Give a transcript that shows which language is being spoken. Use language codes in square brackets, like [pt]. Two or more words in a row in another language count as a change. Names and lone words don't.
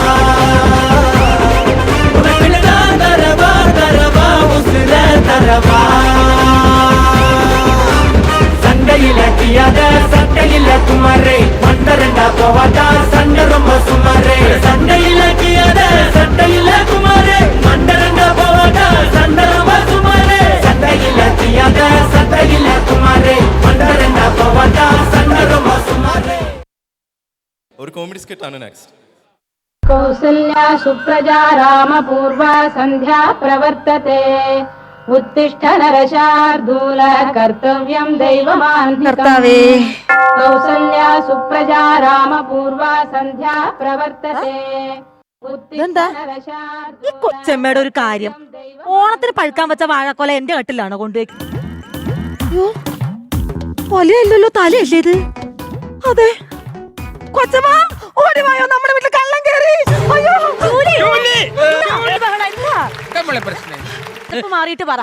[ta] உனக்குன்னு தான் தரவா தரவா உசுர தரவா சண்டையில கியாத சண்டையில குமாரே மண்டரண்டா போவாட்டா சண்டை ரொம்ப சுமாரே சண்டையில கியாத சண்டையில குமாரே மண்டரண்டா போவாட்டா சண்டை ரொம்ப சுமாரே சண்டையில கியாத சண்டையில குமாரே மண்டரண்டா போவாட்டா சண்டை ரொம்ப சுமாரே. [ml] ഒരു [en] comedy skit [ml] ആണ് നെക്സ്റ്റ്. [sa] कौसल्या सुप्रजा रामपूर्वा सन्ध्या प्रवर्तते उत्तिष्ठ नरशार्दूल कर्तव्यं दैवमान्तिकम् कौसल्या सुप्रजा रामपूर्वा सन्ध्या प्रवर्तते [ml] ഈ കൊച്ചമ്മയുടെ ഒരു കാര്യം, ഓണത്തിന് പഴുക്കാൻ വെച്ച വാഴക്കൊല എന്റെ കട്ടിലാണോ കൊണ്ടുപോയി? കൊലയല്ലല്ലോ, തലയല്ലേ ഇത്? അതെ കൊച്ചമ്മ ഓടിവായോ, നമ്മുടെ വീട്ടിൽ കള്ളം കയറി. അയ്യോ മാറിയിട്ട് പറ.